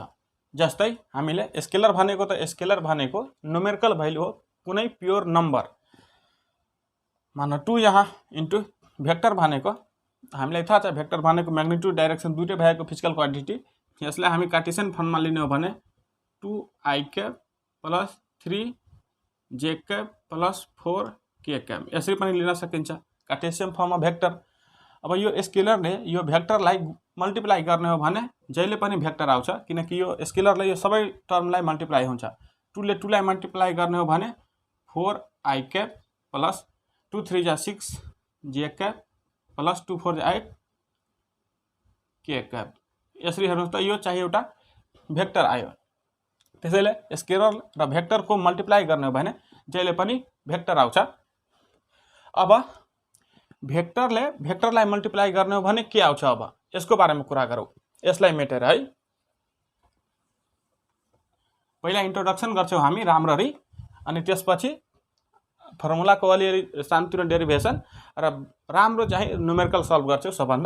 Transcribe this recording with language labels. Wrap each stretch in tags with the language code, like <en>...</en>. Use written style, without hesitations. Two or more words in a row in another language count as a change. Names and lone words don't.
<ne>जस्तै हामीले स्केलर भनेको त स्केलर भनेको</ne> <en>numerical value</en> <ne>हो, कुनै</ne> <en>pure number.</en> <ne>मान 2 यहाँ</ne> <en>into vector</en> <ne>भनेको हामीलाई थाहा छ भेक्टर भनेको</ne> <en>magnitude direction</en> <ne>दुईटै भएको</ne> <en>physical quantity.</en> <ne>यसलाई हामी कार्टेसियन फर्ममा लिने हो भने</ne> <en>2i cap plus 3j cap plus 4k cap</en> <ne>यसरी पनि लिन सकिन्छ कार्टेसियन फर्ममा भेक्टर। अब यो स्केलरले यो भेक्टरलाई मल्टिप्लाई गर्ने हो भने जहिले पनि भेक्टर आउँछ, किनकि यो स्केलरले यो सबै टर्मलाई मल्टिप्लाई हुन्छ। 2 ले 2 लाई मल्टिप्लाई गर्ने हो भने</ne> <en>4i cap plus</en> <ne>2 3 जा 6</ne> <en>j cap plus</en> <ne>2 4 जा 8</ne> <en>k cap</en> <ne>यसरी हेर्नुस् त यो चाहिँ एउटा भेक्टर आयो। त्यसैले स्केलर र भेक्टरको मल्टिप्लाई गर्ने हो भने जहिले पनि भेक्टर आउँछ। अब भेक्टरले भेक्टरलाई मल्टिप्लाई गर्ने हो भने के आउँछ? अब यसको बारेमा कुरा गरौँ, यसलाई मेटेर है। पहिला इन्ट्रोडक्सन गर्छौं हामी राम्ररी, अनि त्यसपछि फर्मुलाको अलिअलि सानोतिनो डेरिभेसन र राम्रो चाहिँ</ne> <en>numerical solve</en> <ne>गर्छौं सबभन्दा।</ne>